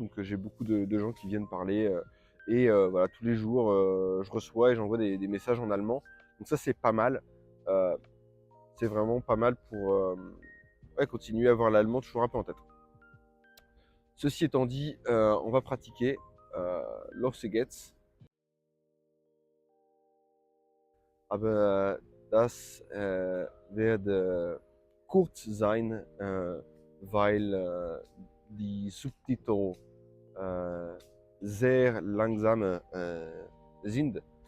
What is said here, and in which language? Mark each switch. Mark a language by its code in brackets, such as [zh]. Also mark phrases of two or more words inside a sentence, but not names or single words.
[fr] Donc j'ai beaucoup de gens qui viennent parler, et voilà, tous les jours, je reçois et j'envoie des messages en allemand. Donc ça, c'est pas mal. Euh, c'est vraiment pas mal pour ouais, continuer à avoir l'allemand toujours un peu en tête. Ceci étant dit, on va pratiquer [de] Los geht's. Aber das wird kurz sein, weil die Subtitel sehr langsam sind.